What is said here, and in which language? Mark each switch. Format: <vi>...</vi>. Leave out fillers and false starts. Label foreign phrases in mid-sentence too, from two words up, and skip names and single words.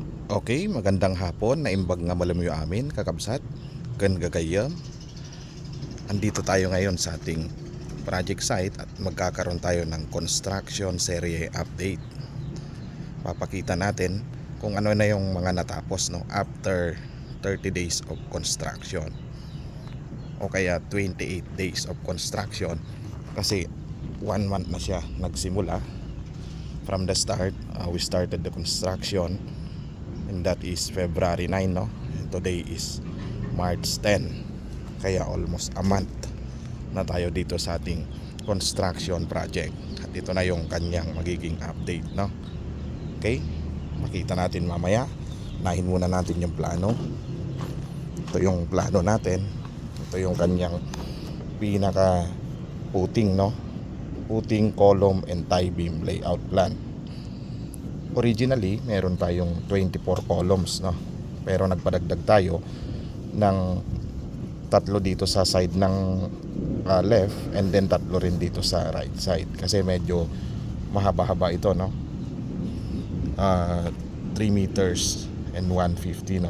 <tl>Okay, magandang hapon.</tl> <ilo>Naimbag nga malamuyo amin, kakabsat. Ken gagayam.</ilo> <tl>Andito tayo ngayon sa ating project site at magkakaroon tayo ng</tl> <en>construction serie update.</en> <tl>Papakita natin kung ano na yung mga natapos</tl> <en>after 30 days of construction.</en> <tl>O kaya</tl> <en>28 days of construction.</en> <tl>Kasi 1 month na siya nagsimula.</tl> <en>From the start, we started the construction. And that is February 9, no? And today is March 10.</en> <tl>Kaya</tl> <en>almost a month</en> <tl>na tayo dito sa ating construction project. At ito na yung kanyang magiging update, no? Okay? Makita natin mamaya. Nahin muna natin yung plano. Ito yung plano natin. Ito yung kanyang pinaka puting, no? Puting,</tl> <en>column, and tie beam layout plan.</en> <tl>Originally, meron tayong 24 columns, no? Pero nagpadagdag tayo ng 3 dito sa side ng left,</tl> <en>and then</en> <tl>3 rin dito sa</tl> <en>right side</en> <tl>kasi medyo mahaba-haba ito, no?</tl> <en>3 meters and 150, no?</en>